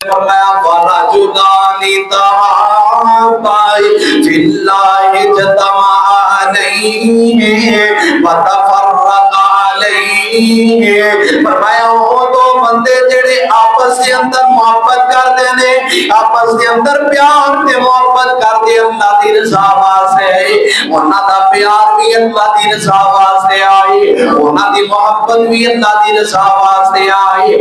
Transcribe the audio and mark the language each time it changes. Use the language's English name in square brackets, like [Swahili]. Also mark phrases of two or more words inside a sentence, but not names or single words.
[Arabic] फरमाया ورجلان تحابا في الله اجتمعا عليه وتفرقا عليه. [Punjabi] فرمایا وہ دو بندے جیہڑے آپس کے اندر محبت کردے نے، آپس کے اندر پیار تے محبت کردے اللہ دی رضا واسطے، اوہناں دا پیار بھی اللہ دی رضا واسطے آئی، اوہناں دی محبت بھی اللہ دی رضا واسطے آئی.